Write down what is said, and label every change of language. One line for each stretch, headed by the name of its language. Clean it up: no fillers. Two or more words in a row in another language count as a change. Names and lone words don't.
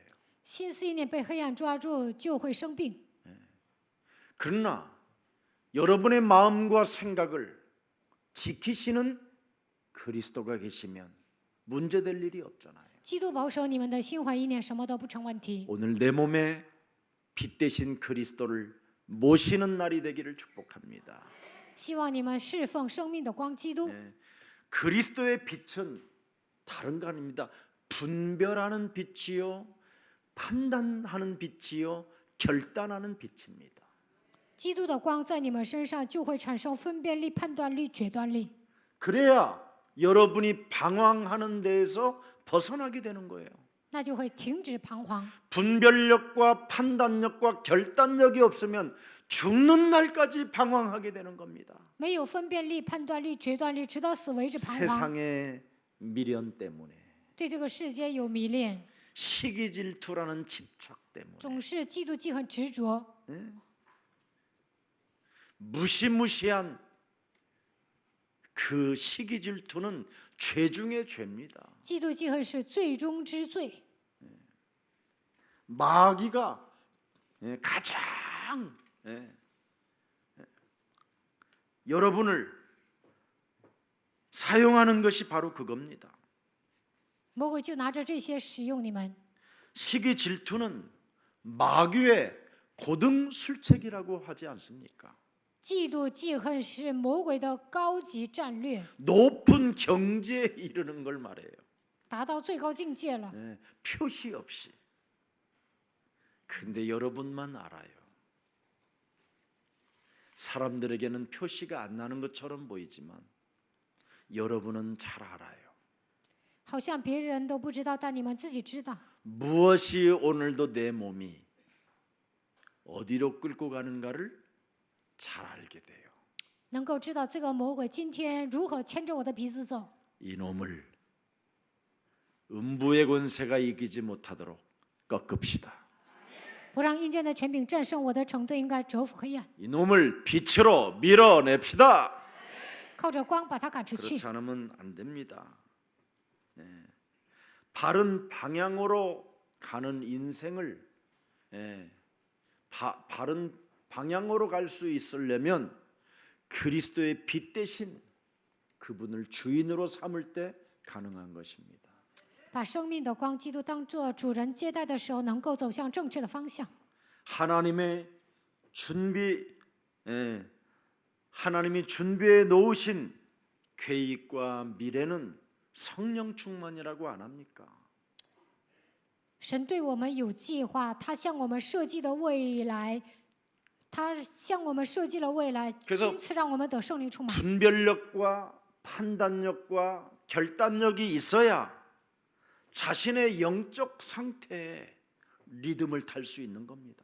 Chinese: 心思意念被黑暗抓住，就会生病。
Korean: 그러나 여러분의 마음과 생각을 지키시는 그리스도가 계시면 문제될 일이 없잖아요.
Chinese: 基督保守你们的心怀意念，什么都不成问题。
Korean: 오늘 내 몸에 빛 대신 그리스도를 모시는 날이 되기를 축복합니다.
Chinese: 希望你们侍奉生命的光基督。
Korean: 그리스도의 빛은 다른 거 아닙니다. 분별하는 빛이요, 판단하는 빛이요, 결단하는 빛입니다.
Chinese: 基督的光在你们身上，就会产生分辨力、判断力、决断力。
Korean: 그래야 여러분이 방황하는 데에서 벗어나게 되는 거예요.
Chinese: 那就会停止彷徨。
Korean: 분별력과 판단력과 결단력이 없으면 죽는 날까지 방황하게 되는 겁니다.
Chinese: 没有分辨力、判断力、决断力，直到死为止彷徨。
Korean: 세상의 미련 때문에,
Chinese: 对这个世界有迷恋，
Korean: 시기 질투라는 집착 때문에,
Chinese: 总是嫉妒、记恨、执着。
Korean: 무시무시한 그 시기 질투는 죄 중의 죄입니다.
Chinese: 嫉妒、记恨是罪中之罪。
Korean: 마귀가 가장 여러분을 사용하는 것이 바로 그겁니다.
Chinese: 魔鬼就拿着这些使用你们。
Korean: 시기 질투는 마귀의 고등 술책이라고 하지 않습니까?
Chinese: 嫉妒、记恨是魔鬼的高级战略，
Korean: 높은 경지에 이르는 걸 말해요.
Chinese: 达到最高境界了。
Korean: 표시 없이. 근데 여러분만 알아요. 사람들에게는 표시가 안 나는 것처럼 보이지만 여러분은 잘 알아요.
Chinese: 好像别人都不知道，但你们自己知道。
Korean: 무엇이 오늘도 내 몸이 어디로 끌고 가는가를 잘 알게 돼요.
Chinese: 能够知道这个魔鬼今天如何牵着我的鼻子走。
Korean: 이놈을 음부의 권세가 이기지 못하도록 꺾읍시다.
Chinese: 不让阴间的权柄战胜我的程度，应该折服黑暗，
Korean: 이놈을 빛으로 밀어냅시다.
Chinese: 靠着光把它赶出去。
Korean: 그렇지 않으면 안 됩니다. 바른 방향으로 가는 인생을 바른 방향으로 갈 수 있으려면 그리스도의 빛 대신 그분을 주인으로 삼을 때 가능한 것입니다.
Chinese: 把生命的光基督当作主人接待的时候，能够走向正确的方向。
Korean: 하나님이 준비해 놓으신 계획과 미래는 성령 충만이라고 안 합니까?
Chinese: 神对我们有计划，他向我们设计的未来，他向我们设计了未来，
Korean: 그래서
Chinese: 因此让我们得圣灵充满。
Korean: 분별력과 판단력과 결단력이 있어야 자신의 영적 상태에 리듬을 탈 수 있는 겁니다.